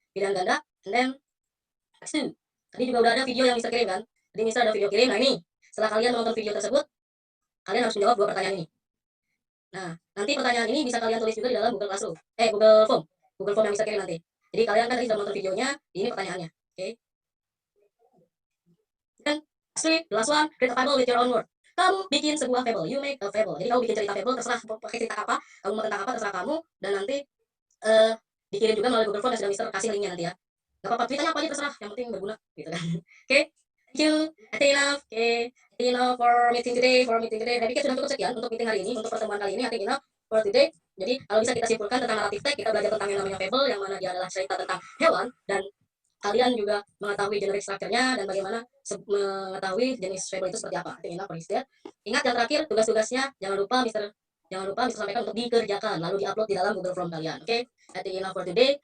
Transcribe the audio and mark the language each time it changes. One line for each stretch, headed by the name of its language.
Indonesian: Pilihan ganda, and then next two. Tadi juga udah ada video yang Mister kirim kan. Jadi Mister ada video kirim. Nah ini, setelah kalian menonton video tersebut, kalian harus menjawab 2 pertanyaan ini. Nah, nanti pertanyaan ini bisa kalian tulis juga di dalam Google Classroom. Google Form. Google Form yang Mister kirim nanti. Jadi kalian kan tadi sudah menonton videonya, ini pertanyaannya. Oke.
English: Dan lastly, the last one, create a fable with your own word.
Indonesian: Kamu bikin sebuah fable, you make a fable. Jadi kamu bikin cerita fable, terserah pakai cerita apa, kamu mau tentang apa, terserah kamu. Dan nanti dikirim juga melalui Google Form yang sudah Mister kasih linknya nanti ya. Gak apa-apa, tweetnya apa aja terserah, yang penting berguna gitu kan. Oke. Thank you. I think enough. Okay.
English: I think enough for meeting today.
Indonesian: Saya pikir sudah cukup sekian untuk meeting hari ini, untuk pertemuan kali ini.
English: I think enough for today.
Indonesian: Jadi kalau bisa kita simpulkan tentang narrative text, kita belajar tentang yang namanya fable, yang mana dia adalah cerita tentang hewan, dan kalian juga mengetahui generic structure-nya dan bagaimana mengetahui jenis fable itu seperti apa. I think enough for today. Ingat yang terakhir, tugas-tugasnya jangan lupa Mister sampaikan untuk dikerjakan, lalu diupload di dalam Google Form kalian. Oke.
English: I think enough for today.